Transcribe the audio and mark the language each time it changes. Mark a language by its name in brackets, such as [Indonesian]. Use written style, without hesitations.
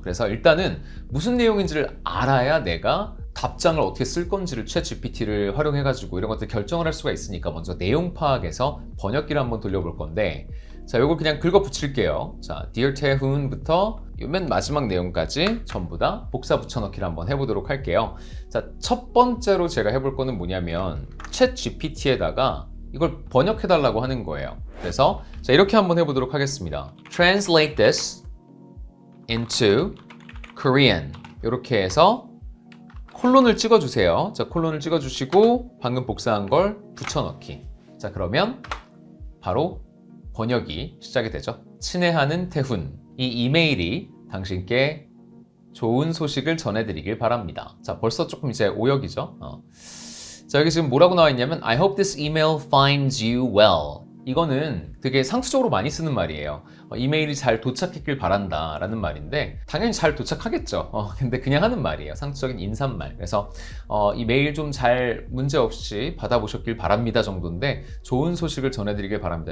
[Korean] 그래서 일단은 무슨 내용인지를 알아야 내가 답장을 어떻게 쓸 건지를 챗GPT를 활용해가지고 이런 것들 결정을 할 수가 있으니까 먼저 내용 파악해서 번역기를 한번 돌려볼 건데 자, 요걸 그냥 긁어 붙일게요. 자, Dear 태훈부터 맨 마지막 내용까지 전부 다 복사 붙여넣기를 한번 해보도록 할게요. 자, 첫 번째로 제가 해볼 거는 뭐냐면 챗GPT에다가 이걸 번역해달라고 하는 거예요. 그래서 자, 이렇게 한번 해보도록 하겠습니다. [English] Translate this into Korean. [Korean] 이렇게 해서 콜론을 찍어주세요. 자, 콜론을 찍어주시고 방금 복사한 걸 붙여넣기. 자, 그러면 바로 번역이 시작이 되죠. 친애하는 태훈. 이 이메일이 당신께 좋은 소식을 전해드리길 바랍니다. 자, 벌써 조금 이제 오역이죠. 자, 여기 지금 뭐라고 나와 있냐면 [English] I hope this email finds you well. [Korean] 이거는 되게 상투적으로 많이 쓰는 말이에요. 이메일이 잘 도착했길 바란다 라는 말인데 당연히 잘 도착하겠죠. 근데 그냥 하는 말이에요. 상투적인 인사말. 그래서 이 메일 좀 잘 문제없이 받아보셨길 바랍니다 정도인데 좋은 소식을 전해드리길 바랍니다.